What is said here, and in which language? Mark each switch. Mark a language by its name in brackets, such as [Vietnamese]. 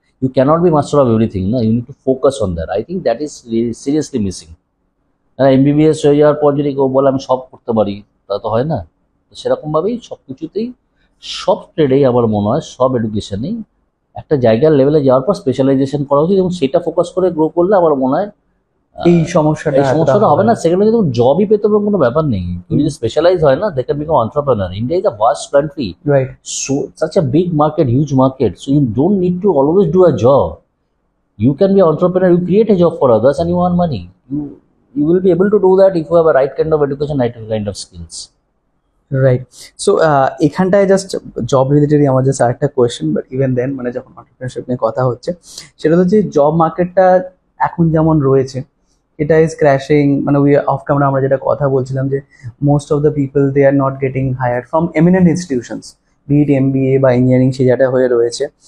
[English] You cannot be master of everything, no? You need to focus on that. I think that is really seriously missing. [Bangla] And MBBS হয়ে যাওয়ার পর যদি কেউ বলে আমি সব করতে পারি, তা তো হয় না। তো সেরকমভাবেই সব কিছুতেই, সব ট্রেডেই আমার মনে হয়, সব এডুকেশনেই একটা জায়গার লেভেলে যাওয়ার পর স্পেশালাইজেশন করা উচিত এবং সেটা ফোকাস করে গ্রো করলে আমার মনে হয় এই সমস্যাটা এই সমস্যাটা হবে না। সেকেন্ডে যদি জবই পেতে হবে কোনো ব্যাপার নেই, কেউ যদি স্পেশালাইজ হয় না, [English] They can become entrepreneur. India is a vast country, right. so such a big market, huge market, so you don't need to always do a job. You can be an entrepreneur, you create a job for others and you earn money. You will be able to do that if you have a right kind of education, right kind of skills. Right. [Bangla] So এখানটায় just job রিলেটেডই আমার just আরেকটা question, but even then মানে যখন entrepreneurship নিয়ে কথা হচ্ছে, সেটা হচ্ছে জব মার্কেটটা এখন যেমন রয়েছে এটা [English] Is crashing. [Bangla] মানে উই অফ ক্যামেরা আমরা যেটা কথা বলছিলাম যে [English] most of the people they are not getting hire from eminent institutions, [Bangla] B it MBA বা ইঞ্জিনিয়ারিং, সেই জায়গাটা হয়ে রয়েছে।